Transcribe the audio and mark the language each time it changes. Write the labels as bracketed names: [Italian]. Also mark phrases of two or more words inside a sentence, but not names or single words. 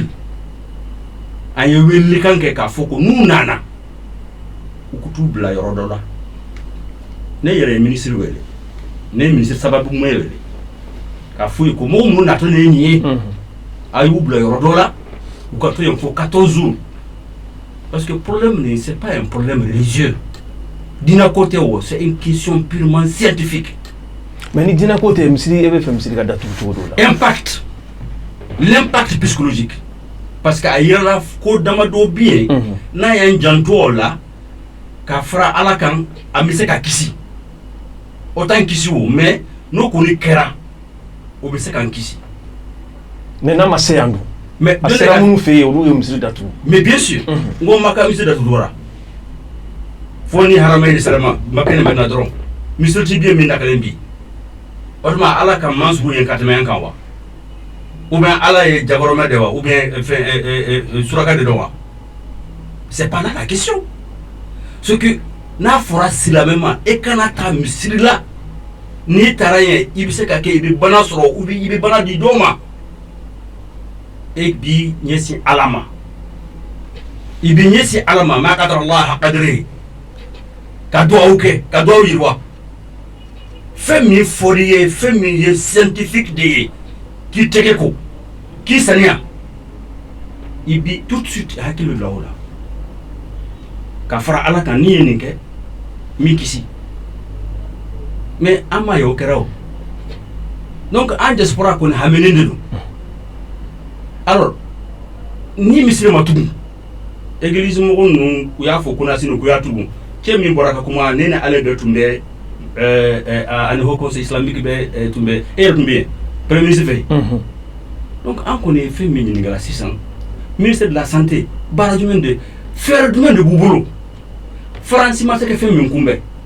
[Bambara] an ye welekan kɛ k'a fɔ ko n'u nana u ku t'u bila yɔrɔ dɔ la ne yɛrɛ ye ministre wele ne ye ministre sababu mun wele k'a fɔ ye ko mɔgɔ minnu natɔ ne ye nin ye a y'u bila yɔrɔ dɔ la u ka to yen fo [French] 14 jours parce que problème [Bambara] nin [French] c'est pas un problème religieux [Bambara] dina ko tɛ o [French] c'est une question purement scientifique [Bambara] mais ni dina ko tɛ misiri e bɛ fɛ misiri ka datugu cogo dɔ la [French] impact l'impact psychologique parce que [Bambara] a yirala ko damadɔ bi yen n'a y'an janto o la ka fara ala kan a bɛ se ka kisi o t'an kisi o mais n'o kɔni kɛra o bɛ se k'an kisi mais n'a ma se yan dun mais a sera minnu fɛ yen olu ye misiri datugu [French] mais bien sûr [Bambara] n ko ma ka misiri datugura fo ni haramɛni salama ma kɛnɛ bɛ na dɔrɔn misiri ti bien min nakalen bi o tuma ala ka mansugu ye ka tɛmɛ yan kan wa [French] ou bien [Bambara] ala ye jagɔrɔmɛ de wa [French] ou bien [Bambara] suraka de dɔn wa [French] c'est pas là la question c'est que [Bambara] n'a fɔra silamɛ ma e kana taa misiri la n'i taara yen i bɛ se ka kɛ i bɛ bana sɔrɔ [French] ou bien [Bambara] i bɛ bana di dɔw ma e b'i ɲɛsin ala ma i bɛ ɲɛsin ala ma [Arabic] ما قدر الله حق قدره [Bambara] ka duwawu kɛ ka duwawu yiriwa fɛn min fɔr'i ye fɛn min ye scientifique de ye k'i tɛgɛ ko k'i saniya i bi [French] tout de suite [Bambara] hakili bila o la ka fara ala kan n'i ye nin kɛ min kisi mais an ma ye o kɛra o donc an diaspora kɔni haminen de don alors ni misiri ma tugun église mɔgɔ ninnu u y'a fɔ kunasini k'u y'a tugun cɛ min bɔra ka kuma ne ni ale bɛɛ tun bɛ ani [French] haut conseil islamique [Bambara] bɛɛ tun bɛ e yɛrɛ tun bɛ yen [French] premier ministre [Bambara] fɛ yen donc an kɔni ye fɛn min ɲininkala sisan [French] ministère de la santé [Bambara] baara jumɛn de fɛɛrɛ jumɛn de b'u bolo faransi ma se ka fɛn min kunbɛn